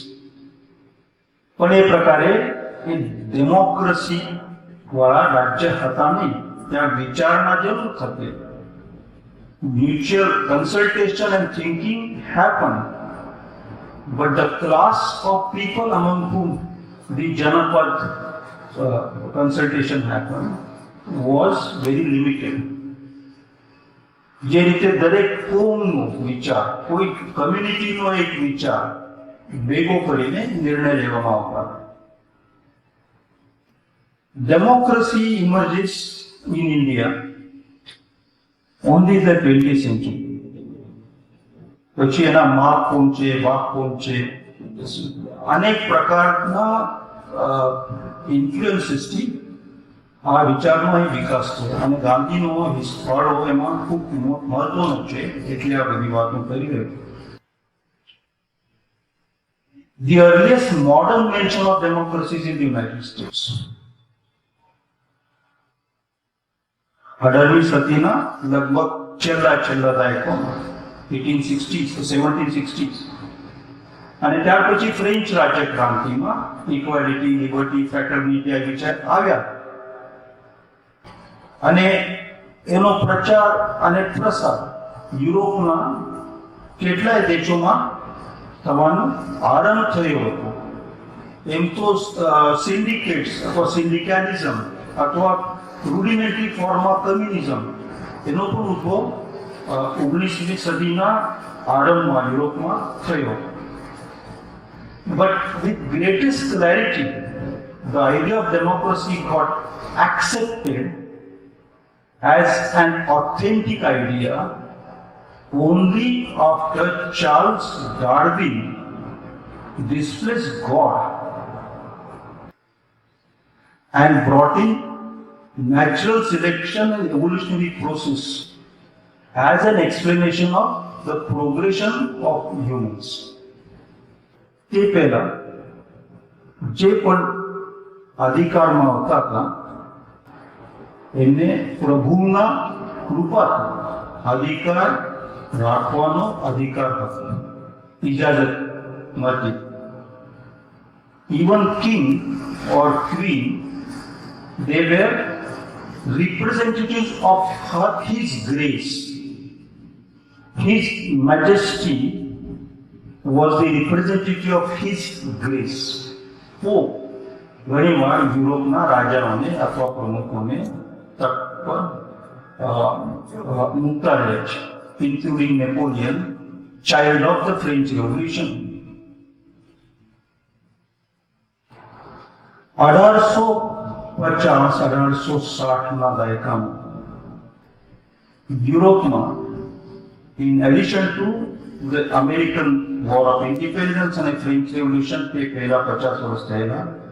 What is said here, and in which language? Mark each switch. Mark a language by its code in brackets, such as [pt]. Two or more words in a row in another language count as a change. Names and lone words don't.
[gu] પણ એ પ્રકારે એ ડેમોક્રેસી વાળા રાજ્ય હતા નહીં. ત્યાં વિચારણા જરૂર થતી, [en] mutual consultation and thinking happen, but the class of people among whom the Janapath consultation happened was very limited. [gu] જે રીતે દરેક કોમનો વિચાર, કોઈ કમ્યુનિટીનો એક વિચાર ભેગો કરીને નિર્ણય લેવામાં આવતા. [en] ડેમોક્રેસી emerges in India only the 20th century. [gu] પછી એના માપ કોણ છે, વાક કોણ છે, અનેક પ્રકારના ઇન્ફ્લુઅન્સીસથી આ વિચારનો અહીં વિકાસ છે. અને ગાંધીનો ફાળો એમાં ખૂબ મહત્વનો છે, એટલે આ બધી વાતો કરી રહ્યો. [en] The earliest modern mention of democracy is in the United States. [gu] 18મી સદીના લગભગ છેલ્લા દાયકામાં 1860s to 1760s. અને ત્યાર પછી ફ્રેન્ચ રાજ્ય ક્રાંતિમાં [en] equality, liberty, fraternity [gu] આ વિચાર આવ્યા અને એનો પ્રચાર અને પ્રસાર યુરોપના કેટલાય દેશોમાં થવાનો આરંભ થયો હતો. એમ તો સિન્ડિકેટ્સ અથવા સિન્ડિકેટિઝમ અથવા [en] rudimentary form of communism [gu] એનો પણ ઉદ્ભવ 19મી સદીના આરંભમાં યુરોપમાં થયો. [en] But with greatest clarity, the idea of democracy got accepted as an authentic idea only after Charles Darwin displaced God and brought in natural selection and evolutionary process as an explanation of the progression of humans. [gu] તે પહેલા જે પણ અધિકારમાં આવતા હતા એમને પ્રભુના કૃપાથી અધિકાર રાખવાનો અધિકાર હતો, ઇજાજત મળતી. [en] Even king or queen, they were representatives of his grace. His majesty was the representative of his grace. [gu] Pope ઘણીવાર યુરોપના રાજાઓને અથવા પ્રમુખોને તટ પર મૂકતા રહે છે, [en] including Napoleon, child of the French Revolution. [gu] 1850-1860ના દાયકામાં યુરોપમાં, [en] in addition to the American War of Independence [gu] અને ફ્રેન્ચ રેવોલ્યુશન તે પહેલા 50 વર્ષ થયેલા,